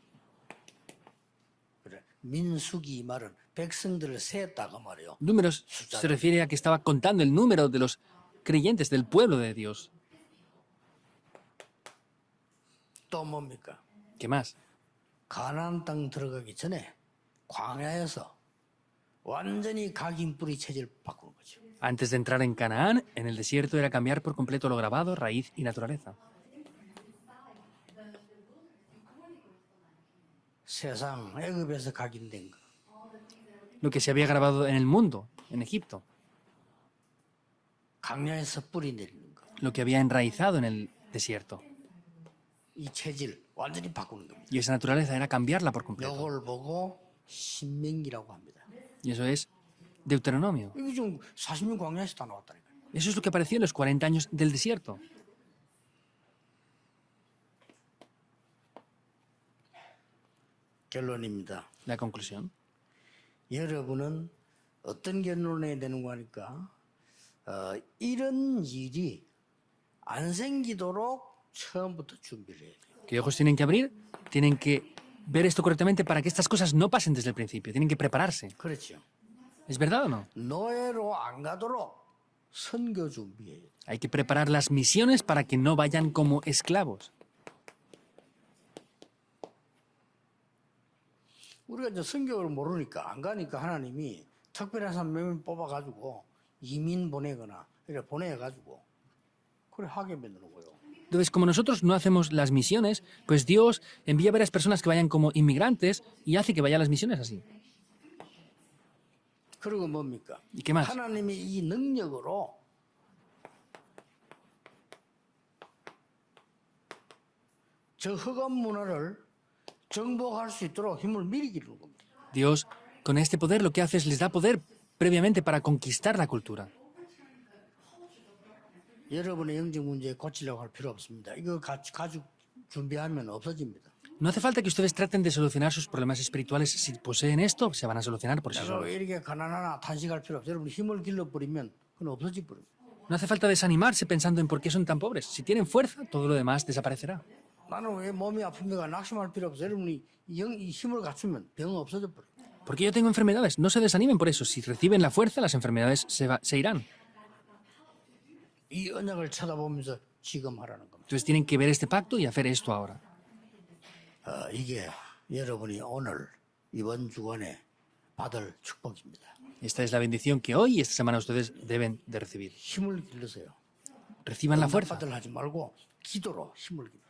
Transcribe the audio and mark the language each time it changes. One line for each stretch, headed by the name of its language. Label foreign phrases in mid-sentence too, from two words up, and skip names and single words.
Korean: 그래. 민수기 이 말은 백성들을 세었다고 말이요.
Spanish: Números se refiere a que estaba contando el número de los creyentes del pueblo de Dios.
Korean: 또 뭡니까?
Spanish: ¿Qué más?
Korean: 가나안 땅 들어가기 전에 광야에서 완전히 각인 뿌리 체질 바꾸는 거죠.
Spanish: Antes de entrar en Canaán, en el desierto era cambiar por completo lo grabado, raíz y naturaleza.
Korean: 세상 애굽에서 각인된 거.
Spanish: Lo que se había grabado en el mundo, en Egipto.
Korean: 광야에서 뿌리 내리는 거.
Spanish: Lo que había enraizado en el desierto.
Korean: 이 체질 완전히 바꾸는 겁니다.
Spanish: Y esa naturaleza era cambiarla por completo.
Korean: 이걸 보고 신명기라고 합니다.
Spanish: Y eso es Deuteronomio.
Korean: 이게 지금 40년 광야에서 다 나왔다니까요.
Spanish: Eso es lo que apareció en los 40 años del desierto.
Korean: 결론입니다.
Spanish: La conclusión.
Korean: 여러분은 어떤 결론에 되는가 하니까 이런 일이 안 생기도록 처음부터 준비를 해야 돼요.
Spanish: ¿Qué ojos tienen que abrir? Tienen que ver esto correctamente para que estas cosas no pasen desde el principio. Tienen que prepararse.
Korean: 그렇죠.
Spanish: ¿Es verdad o no?
Korean: 노예로 안 가도록 선교 준비해야 돼요.
Spanish: Hay que preparar las misiones para que no vayan como esclavos.
Korean: 우리가 이제 성경을 모르니까 안 가니까 하나님이 특별한 사람 뽑아가지고 이민 보내거나 이렇게 보내가지고 그래 하게 만드는 거예요.
Spanish: Entonces, como nosotros no hacemos las misiones, pues Dios envía varias personas que vayan como inmigrantes y hace que vayan las misiones así.
Korean: 그리고 뭡니까?
Spanish: ¿Y qué más?
Korean: 하나님이 이 능력으로 저 흑암 문화를 정복할 수 있도록 힘을 미리 기르는 겁니다.
Spanish: Dios, con este poder, lo que hace es les da poder previamente para conquistar la cultura.
Korean: 여러분의 영적 문제 고치려고 할 필요 없습니다. 이거 가지고 준비하면 없어집니다.
Spanish: No hace falta que ustedes traten de solucionar sus problemas espirituales. Si poseen esto, se van a solucionar por sí 내가 solos.
Korean: 왜 이렇게 가난하나 탄식할 필요 없어요. 여러분 힘을 길러버리면 그건 없어져 버립니다.
Spanish: No hace falta desanimarse pensando en por qué son tan pobres. Si tienen fuerza, todo lo demás desaparecerá.
Korean: 나는 왜 몸이 아픕니까? 낙심할 필요 없어요. 여러분이 이 힘을 갖추면 병은 없어져 버려요.
Spanish: Porque yo tengo enfermedades. No se desanimen por eso. Si reciben la fuerza, las enfermedades se irán.
Korean: 이 언약을 쳐다보면서 지금 하라는 겁니다.
Spanish: Entonces tienen que ver este pacto y hacer esto ahora.
Korean: 이게 여러분이 오늘 이번 주간에 받을 축복입니다.
Spanish: Esta es la bendición que hoy y esta semana ustedes deben de recibir.
Korean: 힘을 길러세요.
Spanish: Reciban la fuerza.
Korean: 받을 하지 말고 기도로 힘을 길러세요.